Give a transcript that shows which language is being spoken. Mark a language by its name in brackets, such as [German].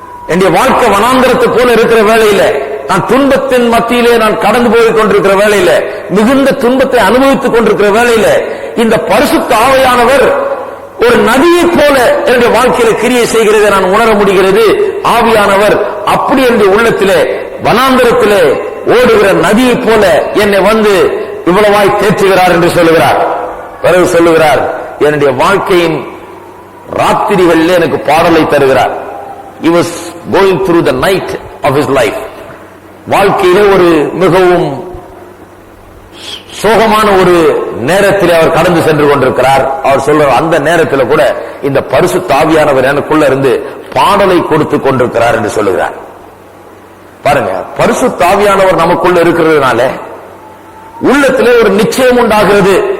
[Tamil] என்னுடைய வாழ்க்கை வனாந்தரத்தை போல இருக்கிற வேளையில, நான் துன்பத்தின் மத்தியிலே நான் கடந்து போய் கொண்டிருக்கிற வேளையில, மிகுந்த துன்பத்தை அனுபவித்துக் கொண்டிருக்கிற வேளையில இந்த பரிசுத்த ஆவியானவர் ஒரு நதியை போல என்னுடைய வாழ்க்கையில கிரியை செய்கிறதை நான் உணர முடிகிறது. ஆவியானவர் அப்படி என்னுடைய உள்ளத்திலே வனாந்தரத்திலே ஓடுகிற நதியை போல என்னை இவ்வளவாய் தேற்றுகிறார் என்று சொல்லுகிறார். பிறகு சொல்லுகிறார், என்னுடைய வாழ்க்கையின் ராத்திரிகளிலே எனக்கு பாடலை தருகிறார். [English] He was going through the night of his life. [Tamil] வாழ்க்கையிலே ஒரு மிகவும் சோகமான ஒரு நேரத்தில் அவர் கடந்து சென்று கொண்டிருக்கிறார். அவர் சொல்ற அந்த நேரத்தில் கூட இந்த பரிசுத்த ஆவியானவர் எனக்குள்ள இருந்து பாடலை கொடுத்து கொண்டிருக்கிறார் என்று சொல்லுகிறார். பாருங்க, பரிசுத்த ஆவியானவர் நமக்குள்ள இருக்கிறதுனால உள்ளத்திலே ஒரு நிச்சயம் உண்டாகிறது.